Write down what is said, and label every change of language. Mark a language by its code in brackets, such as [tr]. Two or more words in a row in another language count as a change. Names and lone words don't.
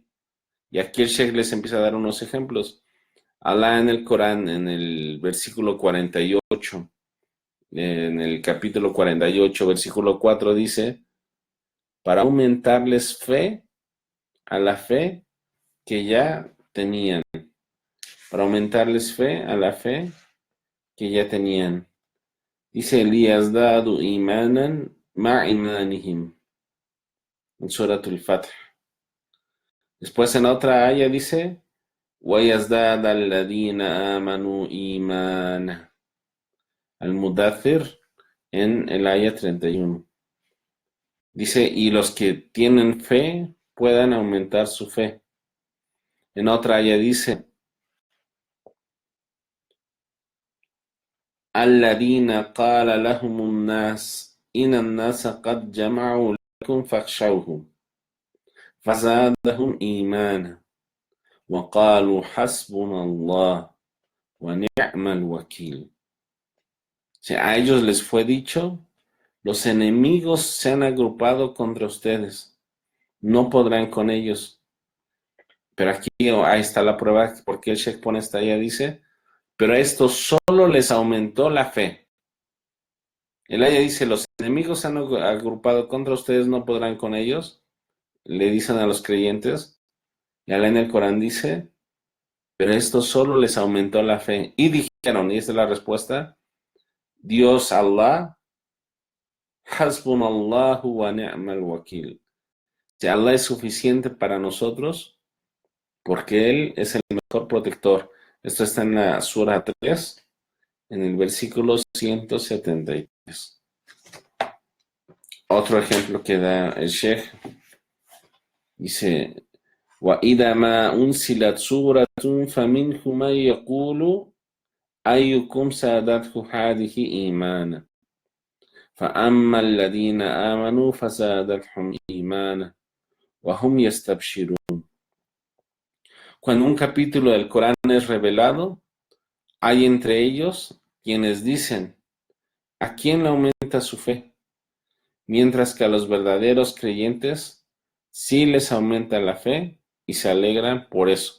[es] Y aquí el Sheikh les empieza a dar unos ejemplos. Alá en el Corán, en el versículo 48, en el capítulo 48, versículo 4, dice, para aumentarles fe a la fe que ya tenían. Para aumentarles fe a la fe que ya tenían. Dice Elías, [ar] دادوا إيمانا مع إيمانهم, en Suratul Fath. [es] Después en otra aya dice, [ar] وَيَزْدَادَ الَّذِينَ آمَنُوا إِيمَانًا. [es] Al-Mudathir, en el aya 31. Dice, y los que tienen fe puedan aumentar su fe. En otra aya dice, [ar] الَّذِينَ قَالَ لَهُمُ النَّاسُ إِنَّ النَّاسَ قَدْ جَمَعُوا لَكُمْ فَاخْشَوْهُمْ فَزَادَهُمْ إِيمَانًا وَقَالُوا حَسْبُنَا اللَّهُ وَنِعْمَ الْوَكِيلُ. [es] O sea, a ellos les fue dicho, los enemigos se han agrupado contra ustedes, no podrán con ellos. Pero aquí ahí está la prueba, porque el Sheikh pone esta ya dice, pero esto solo les aumentó la fe. El aya dice, los enemigos se han agrupado contra ustedes, no podrán con ellos. Le dicen a los creyentes. Y Allah en el Corán dice, pero esto solo les aumentó la fe. Y dijeron, y esta es la respuesta, Dios Allah, [ar] حسبنا الله ونعم الوكيل. [es] Que Allah es suficiente para nosotros porque Él es el mejor protector. Esto está en la Sura 3, en el versículo 173. Otro ejemplo que da el Sheikh, dice, [ar] وَإِذَا مَا أُنْزِلَتْ سُورَةٌ فَمِنْهُمْ مَنْ يَقُولُ أَيُّكُمْ زَادَتْهُ هَٰذِهِ إِيمَانًا فَأَمَّا الَّذِينَ آمَنُوا فَزَادَتْهُمْ إِيمَانًا وَهُمْ يَسْتَبْشِرُونَ. [es] Cuando un capítulo del Corán es revelado, hay entre ellos quienes dicen, ¿a quién le aumenta su fe? Mientras que a los verdaderos creyentes sí les aumenta la fe y se alegran por eso.